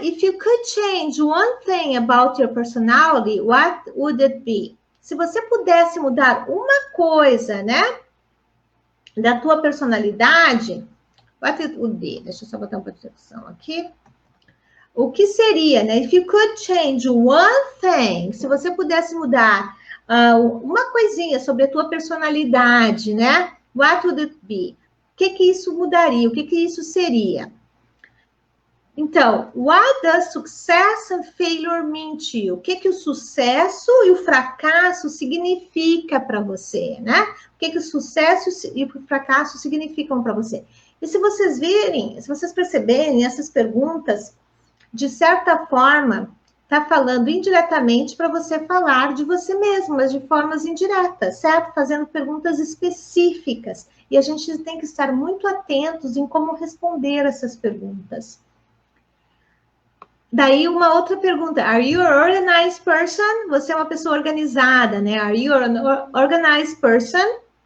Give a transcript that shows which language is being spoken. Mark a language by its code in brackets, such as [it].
[en] If you could change one thing about your personality, what would it be? [pt] Se você pudesse mudar uma coisa, né? Da tua personalidade, [en] what it would be? [pt] Deixa eu só botar uma proteção aqui. O que seria, né? [en] If you could change one thing, [pt] se você pudesse mudar uma coisinha sobre a tua personalidade, né? [en] What would it be? [pt] O que isso mudaria? O que isso seria? [en] Então, what does success and failure mean to you? [pt] O que o sucesso e o fracasso significa para você, né? O que o sucesso e o fracasso significam para você? E se vocês verem, se vocês perceberem essas perguntas, de certa forma, está falando indiretamente para você falar de você mesmo, mas de formas indiretas, certo? Fazendo perguntas específicas. E a gente tem que estar muito atentos em como responder essas perguntas. Daí uma outra pergunta, [en] are you an organized person? [pt] Você é uma pessoa organizada, né? [en] Are you an organized person?